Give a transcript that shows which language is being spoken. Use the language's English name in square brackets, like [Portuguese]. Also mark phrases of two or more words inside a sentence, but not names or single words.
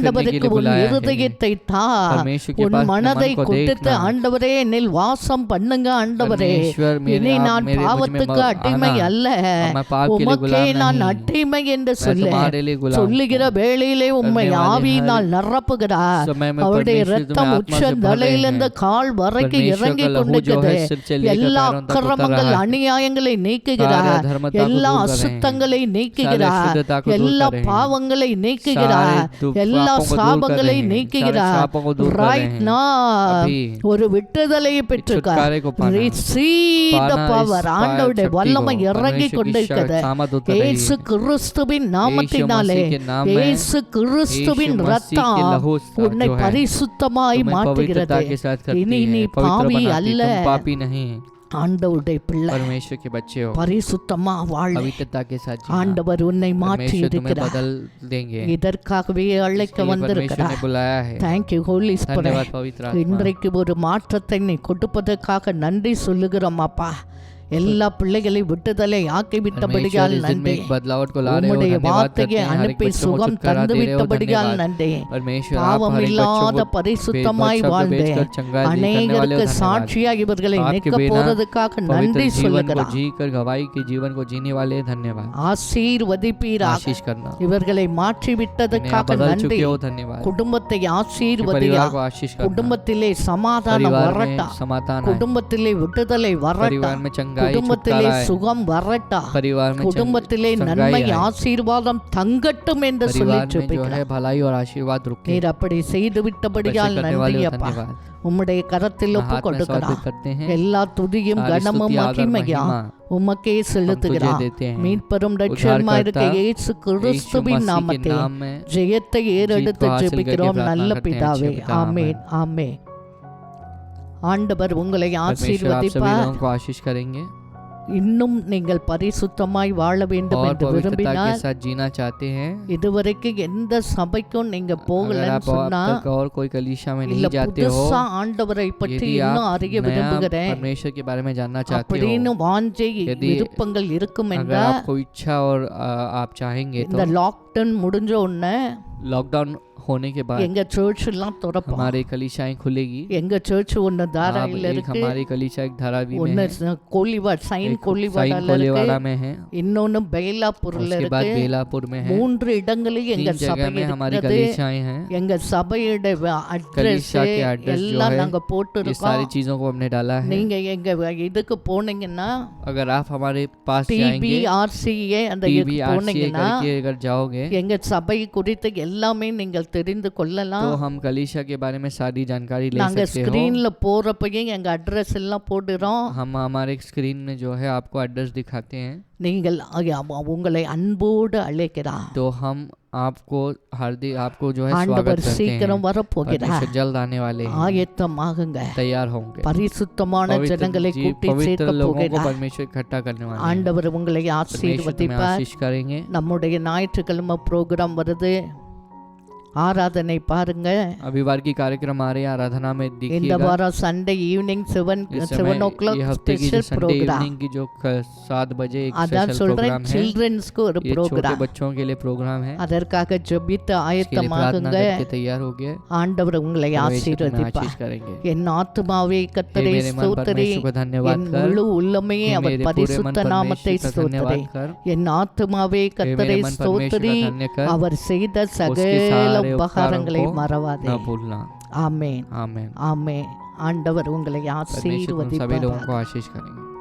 [Tamil] ஆண்டவருக்கு [Hindi] लिए [Tamil] உன் [Hindi] बुलाया है। [Tamil] இருதயத்தை தா, [Hindi] परमेश्वर के [Tamil] உன் [Hindi] पास अपने [Tamil] மனதை [Hindi] मन को [Tamil] கொடுத்து [Hindi] देखना। [Tamil] ஆண்டவரே என்னில் வாசம் பண்ணுங்க ஆண்டவரே. [Hindi] परमेश्वर मेरे [Tamil] இனி [Hindi] आप [Tamil] நான் [Hindi] मेरे मुझ में [Tamil] பாவத்துக்கு [Hindi] आना, [Tamil] அடிமை அல்ல, [Hindi] मैं पाप के लिए [Tamil] உமக்கே [Hindi] गुलाम [Tamil] நான் [Hindi] नहीं, [Tamil] அடிமை என்று [Hindi] मैं [Tamil] சொல்ல [Hindi] तुम्हारे लिए गुलाम [Tamil] சொல்லுகிற [Hindi] हूँ। [Tamil] வேளையிலே உம்மை [Hindi] करने वाले [Tamil] ஆவியினால் [Hindi] हर [Tamil] நிரப்புகிறார். [Hindi] समय में [Tamil] அவருடைய [Hindi] परमेश्वर [Tamil] இரத்தம் [Hindi] तुम्हें [Tamil] உச்ச [Hindi] आत्मा से भर रहे [Tamil] தலையிலிருந்து [Hindi] हैं। [Tamil] கால் வரைக்கும் [Hindi] परमेश्वर [Tamil] இறங்கி [Hindi] का लहू जो [Tamil] கொண்டிருக்கிறது. [Hindi] है सिर से लेकर [Tamil] எல்லா [Hindi] पैरों तक उतर [Tamil] அக்கிரமங்கள் [Hindi] रहा है। [Tamil] அநியாயங்களை [Hindi] सारे [Tamil] நீக்குகிறார். [Hindi] अधर्मता को [Tamil] எல்லா [Hindi] दूर कर रहे हैं। [Tamil] அசுத்தங்களை [Hindi] सारे [Tamil] நீக்குகிறார். [Hindi] अशुद्धता को दूर [Tamil] எல்லா [Hindi] कर रहे हैं। [Tamil] பாவங்களை நீக்குகிறார். [Hindi] सारे [Tamil] எல்லா [Hindi] पापों को दूर कर [Tamil] சாபங்களை [Hindi] रहे हैं। सारे [Tamil] நீக்குகிறார். [Hindi] शापों को दूर कर रहे [Tamil] ரைட் [Hindi] हैं। [Tamil] நா [Hindi] अभी [Tamil] ஒரு விட்டுதலையை பெற்றுக்கார். [Hindi] छुटकारे को पाना, [English] Receive the [Hindi] पाना [English] power. [Hindi] इस [Tamil] ஆண்டவருடைய [Hindi] शक्ति को, [Tamil] வல்லமை இறங்கி [Hindi] परमेश्वर की [Tamil] கொண்டிருக்கிறது. [Hindi] सामर्थ उतर रही [Tamil] இயேசு [Hindi] है। [Tamil] கிறிஸ்துவின் நாமத்தினாலே, [Hindi] यीशु मसीह के नाम में, [Tamil] இயேசு கிறிஸ்துவின் [Hindi] यीशु मसीह के [Tamil] ரத்தம் [Hindi] लहू [Tamil] உன்னை [Hindi] जो है [Tamil] பரிசுத்தமாய் [Hindi] तुम्हें [Tamil] மாற்றுகிறது. [Hindi] पवित्रता के साथ करती [Tamil] இனி நீ [Hindi] है, पवित्र [Tamil] பாவி [Hindi] बनाती है। [Tamil] அல்ல, [Hindi] तुम पापी नहीं, [Tamil] ஆண்டவருடைய பிள்ளை [Hindi] परमेश्वर के बच्चे हो, [Tamil] பரிசுத்தமா வாழ [Hindi] पवित्रता के साथ जीना। [Tamil] ஆண்டவர் உன்னை மாற்றி [Hindi] परमेश्वर तुम्हें [Tamil] இருக்கிறார். [Hindi] बदल देंगे, [Tamil] இதற்காகவே அழைக்க [Hindi] इसके लिए परमेश्वर ने [Tamil] வந்திருக்கிறார். [Hindi] बुलाया है। [English] thank you holy spirit. [Hindi] धन्यवाद पवित्र आत्मा, [Tamil] இன்றைக்கு ஒரு மாற்றத்தை நீ கொடுப்பதற்காக நன்றி சொல்லுகிறோம் அப்பா. எல்லா பிள்ளைகளை விட்டுதலை ஆக்கி விட்டபடியால் [Hindi] परमेश्वर इस दिन में [Tamil] நன்றி. [Hindi] एक बदलावट को ला रहे हो, [Tamil] உம்முடைய [Hindi] धन्यवाद करते [Tamil] வார்த்தையை [Hindi] हैं। हर एक [Tamil] அனுப்பி [Hindi] बच्चों को [Tamil] சுகம் [Hindi] छुटकारा [Tamil] தந்து [Hindi] दे रहे हो, [Tamil] விட்டபடியால் [Hindi] धन्यवाद। [Tamil] நன்றி. [Hindi] परमेश्वर आप [Tamil] பாவம் [Hindi] हर एक [Tamil] இல்லாத [Hindi] बच्चों को [Tamil] பரிசுத்தமாய் [Hindi] शब्द [Tamil] வாழ்ந்து [Hindi] बेचकर चंगाई करने वाले [Tamil] அநேகருக்கு [Hindi] हो, धन्यवाद। [Tamil] சாட்சியா இவர்களை [Hindi] आपके [Tamil] நிற்க [Hindi] बिना [Tamil] போறதுக்காக [Hindi] पवित्र [Tamil] நன்றி [Hindi] जीवन को [Tamil] சொல்லுகிறார். [Hindi] जीकर गवाही के जीवन को जीने वाले धन्यवाद। [Tamil] ஆசீர்வதிப்பீராக. [Hindi] आशीष करना, [Tamil] இவர்களை மாற்றி [Hindi] इन्हें आप [Tamil] விட்டதற்காக [Hindi] बदल [Tamil] நன்றி. [Hindi] चुके हो, धन्यवाद। [Tamil] குடும்பத்தை [Hindi] कि [Tamil] ஆசீர்வதியா. [Hindi] परिवार को आशीष करना, [Tamil] குடும்பத்திலே சமாதானம் [Hindi] परिवार [Tamil] வரட்டா. [Hindi] में समाधान आए, [Tamil] குடும்பத்திலே விடுதலை வரட்டா. [Hindi] परिवार में चंगाई [Tamil] குடும்பத்திலே [Hindi] छुटकारा आए, [Tamil] சுகம் வரட்டா. [Hindi] परिवार में [Tamil] குடும்பத்திலே [Hindi] चंगाई [Tamil] நன்மை [Hindi] आए, [Tamil] ஆசீர்வாதம் தங்கட்டும் என்று சொல்லி [Hindi] परिवार में जो [Tamil] ஜெபிக்கிறேன். [Hindi] है भलाई और आशीर्वाद रुके। [Tamil] நீர் அப்படி செய்து விட்டபடியால் [Hindi] करने [Tamil] நன்றி [Hindi] वाले हो, [Tamil] அப்பா. [Hindi] धन्यवाद। [Tamil] உம்முடைய கரத்தில் ஒப்பு [Hindi] हाथ में समर्पित [Tamil] கொடுக்கிறார். [Hindi] करते हैं, [Tamil] எல்லா துதியும் [Hindi] सारी [Tamil] கனமும் [Hindi] स्तुति, आदर, [Tamil] மகிமையா [Hindi] महिमा [Tamil] உமக்கே [Hindi] हम तुझे [Tamil] செலுத்துகிறார். [Hindi] देते हैं। [Tamil] மீட்பெரும் ரட்சகருமாய் இருக்க [Hindi] उद्धारकर्ता [Tamil] இயேசு [Hindi] यीशु [Tamil] கிறிஸ்துவின் [Hindi] मसीह के [Tamil] நாமத்தில் [Hindi] नाम में [Tamil] ஜெயத்தை ஏறெடுத்து [Hindi] जीत को हासिल [Tamil] ஜெபிக்கிறோம் [Hindi] करके [Tamil] நல்ல [Hindi] प्रार्थना करते हैं, [Tamil] பிதாவே. [Hindi] अच्छे पिता, [Tamil] ஆமென் ஆமென். ஆண்டவர் உங்களை [Hindi] परमेश्वर आप सभी [Tamil] ஆசீர்வதிப்பார். [Hindi] लोगों को आशीष करेंगे [Tamil] இன்னும் நீங்கள் பரிசுத்தமாய் வாழ வேண்டும் [Hindi] और [Tamil] என்று [Hindi] पवित्रता के [Tamil] விரும்பினால் [Hindi] साथ जीना चाहते हैं। [Tamil] இதுவரைக்கும் எந்த சபைக்கும் நீங்க [Hindi] अगर [Tamil] போகலன்னு [Hindi] आप अब [Tamil] சொன்னா [Hindi] तक और कोई कलीसिया में [Tamil] இல்ல [Hindi] नहीं जाते हो, [Tamil] புதுசா ஆண்டவரை பற்றி [Hindi] यदि [Tamil] இன்னும் [Hindi] आप [Tamil] அறிய [Hindi] नया [Tamil] விரும்புகிறேன் [Hindi] परमेश्वर के बारे में जानना चाहते [Tamil] அப்படின்னு [Hindi] हो, [Tamil] வாஞ்சை [Hindi] यदि [Tamil] விருப்பங்கள் இருக்கும் [Hindi] अगर [Tamil] என்றால் [Hindi] आपको इच्छा और आप चाहेंगे [Tamil] இந்த [Hindi] तो [Tamil] லாக்டவுன் முடிஞ்ச உடனே [Hindi] लॉकडाउन होने के बाद [Tamil] எங்க சர்ச் எல்லாம் திறப்போம். [Hindi] हमारी कलीसियाएं खुलेगी। [Tamil] எங்க சர்ச் ஒன்னு [Hindi] आप [Tamil] தாராயில [Hindi] एक [Tamil] இருக்கு, [Hindi] हमारी कलीसिया एक धारावी में [Tamil] ஒன்னு [Hindi] है, [Tamil] கோலிவாட் சைன் [Hindi] एक [Tamil] கோலிவாடால [Hindi] साइन [Tamil] இருக்கு, [Hindi] कोलेवाड़ा में है, [Tamil] இன்னொன்னு பெயலாப்பூர்ல [Hindi] उसके बाद [Tamil] இருக்கு. [Hindi] बेलापुर में है। [Tamil] 3 இடங்களில் எங்க [Hindi] 3 [Tamil] சபை [Hindi] जगह में हमारी [Tamil] இருக்கிறது. [Hindi] कलीसियाएं हैं। [Tamil] எங்க சபையோட அட்ரஸ் [Hindi] कलीसिया के एड्रेस जो [Tamil] எல்லாம் [Hindi] है, [Tamil] நாங்க போட்டு [Hindi] ये सारी [Tamil] இருக்கோம். [Hindi] चीजों को हमने डाला है। [Tamil] நீங்க எங்க இதுக்கு போனீங்கன்னா [Hindi] अगर आप हमारे पास जाएंगे, [Tamil] TBRCA அந்த இதுக்கு [Hindi] TBRCA [Tamil] போனீங்கன்னா [Hindi] करके अगर जाओगे, [Tamil] எங்க சபை குறித்து எல்லாமே நீங்கள் தெரிந்து கொள்ளலாம். [Hindi] तो हम कलीसिया के बारे में सारी जानकारी ले [Tamil] நாங்க [Hindi] सकते हो। [Tamil] ஸ்கிரீன்ல போறப்பயும் எங்க அட்ரஸ் எல்லாம் போடுறோம். [Hindi] हम हमारे स्क्रीन में जो है आपको एड्रेस दिखाते हैं, [Tamil] நீங்கள் உங்களை அன்போடு அழைக்கிறார். [Hindi] तो हम आपको हार्दिक आपको जो है [Tamil] ஆண்டவர் [Hindi] स्वागत करते हैं। [Tamil] சீக்கிரம் வரப்போகிறார். [Hindi] परमेश्वर जल्द आने वाले हैं, [Tamil] ஆயத்தமாகுங்க. [Hindi] तैयार होंगे। [Tamil] பரிசுத்தமான ஜனங்களை கூட்டி [Hindi] पवित्र [Tamil] சேர்க்க [Hindi] लोगों को [Tamil] போகிறார். [Hindi] परमेश्वर इकट्ठा करने वाले हैं। [Tamil] ஆண்டவர் உங்களை [Hindi] परमेश्वर तुम्हें [Tamil] ஆசீர்வதிப்பார். [Hindi] आशीष करेंगे। [Tamil] நம்முடைய ஞாயிற்றுக்கிழமை ப்ரோக்ராம் வருது, ஆராதனை பாருங்க. [Hindi] अभिवार की कार्यक्रम आ रहे हैं, आराधना में [Tamil] இந்த [Hindi] देखिएगा। [Tamil] வாரம் [English] Sunday evening [Tamil] 7 [Hindi] इस समय [Tamil] o'clock [Hindi] ये हफ्ते की जो [Tamil] ஸ்பெஷல் [Hindi] संडे [Tamil] ப்ரோக்ராம். [Hindi] इवनिंग की जो 7 बजे एक [Tamil] அதான் [Hindi] स्पेशल [Tamil] சொல்றேன், [Hindi] प्रोग्राम है। [Tamil] சில்ட்ரன்ஸ்க்கு ஒரு [Hindi] ये छोटे [Tamil] ப்ரோக்ராம். [Hindi] बच्चों के लिए प्रोग्राम है। [Tamil] அதற்காக ஜெபித்து [Hindi] इसके लिए प्रार्थना [Tamil] ஆயத்தமாகுங்க. [Hindi] करके तैयार हो गए। [Tamil] ஆண்டவர் உங்களை [Hindi] परमेश्वर तुम्हें [Tamil] ஆசீர்வதிப்பார். [Hindi] आशीष करेंगे। [Tamil] என் ஆத்துமாவே [Hindi] हे [Tamil] கர்த்தரை [Hindi] मेरे मन [Tamil] ஸ்தோத்திரி, [Hindi] परमेश्वर को धन्यवाद [Tamil] என் [Hindi] कर। [Tamil] முழு உள்ளமையே [Hindi] हे [Tamil] அவர் [Hindi] मेरे पूरे मन [Tamil] பரிசுத்த நாமத்தை [Hindi] परमेश्वर का [Tamil] ஸ்தோத்திரி. [Hindi] धन्यवाद कर। [Tamil] என் ஆத்துமாவே [Hindi] हे [Tamil] கர்த்தரை [Hindi] मेरे मन परमेश्वर [Tamil] ஸ்தோத்திரி, [Hindi] का धन्य कर। [Tamil] அவர் செய்த [Hindi] उसके [Tamil] சகல [Hindi] सारे [Tamil] உபகாரங்களை [Hindi] उपकारों को [Tamil] மறவாதே. [Hindi] न भूलना। [Tamil] ஆமென் [Hindi] आमेन। [Tamil] ஆமென். ஆண்டவர் உங்களை [Hindi] परमेश्वर तुम सभी लोगों [Tamil] ஆசீர்வதிப்பார். [Hindi] को आशीष करेंगे।